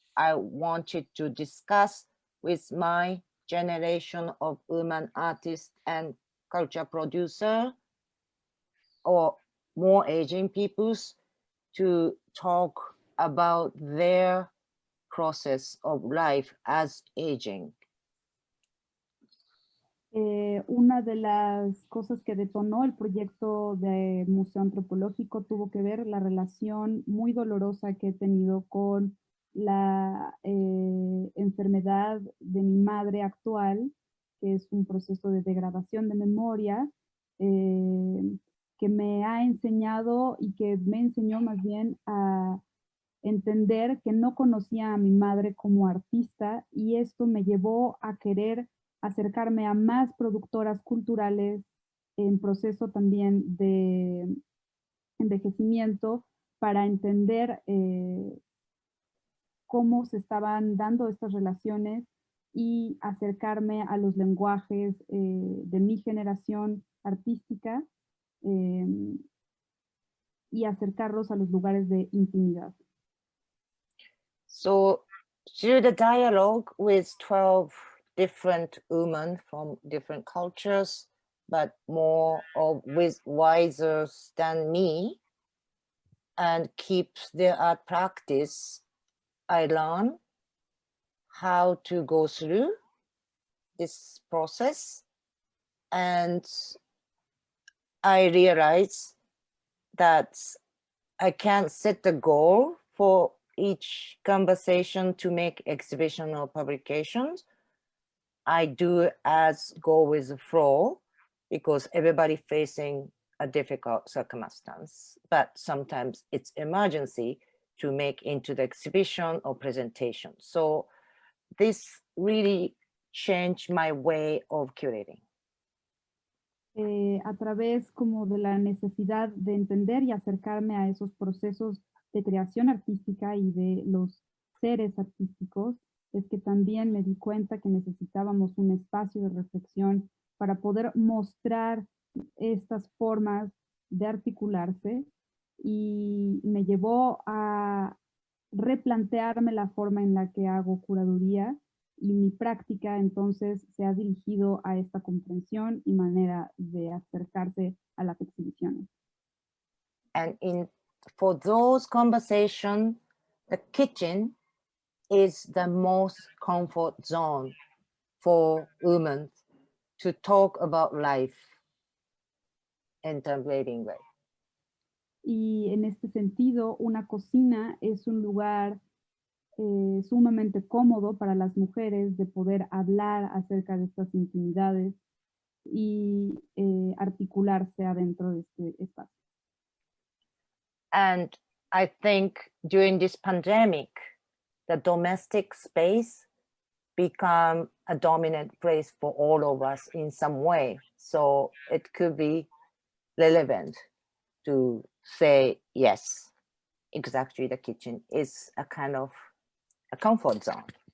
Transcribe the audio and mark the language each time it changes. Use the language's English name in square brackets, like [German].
[English] I wanted to discuss with my generation of women artists and culture producer or more aging peoples to talk about their process of life as aging. [Spanish] Una de las cosas que detonó el proyecto de Museo Antropológico tuvo que ver la relación muy dolorosa que he tenido con la enfermedad de mi madre actual, que es un proceso de degradación de memoria, que me ha enseñado y que me enseñó más bien a entender que no conocía a mi madre como artista, y esto me llevó a querer acercarme a más productoras culturales en proceso también de envejecimiento para entender cómo se estaban dando estas relaciones y acercarme a los lenguajes de mi generación artística y acercarlos a los lugares de intimidad. [English] So through the dialogue with 12 different women from different cultures, but more of with wiser than me, and keep their art practice, I learn how to go through this process, and I realize that I can't set the goal for each conversation to make exhibition or publications. I do as go with the flow because everybody facing a difficult circumstance, but sometimes it's emergency to make into the exhibition or presentation. So this really changed my way of curating. [Spanish] A través como de la necesidad de entender y acercarme a esos procesos de creación artística y de los seres artísticos, es que también me di cuenta que necesitábamos un espacio de reflexión para poder mostrar estas formas de articularse, y me llevó a replantearme la forma en la que hago curaduría, y mi práctica entonces se ha dirigido a esta comprensión y manera de acercarse a las exhibiciones. [English] And for those conversations, the kitchen is the most comfort zone for women to talk about life in a living way. [Spanish] Y en este sentido, una cocina es un lugar sumamente cómodo para las mujeres de poder hablar acerca de estas intimidades y articularse adentro de este espacio. [English] And I think during this pandemic, the domestic space become a dominant place for all of us in some way. So it could be relevant to say, yes, exactly, the kitchen is a kind of a comfort zone.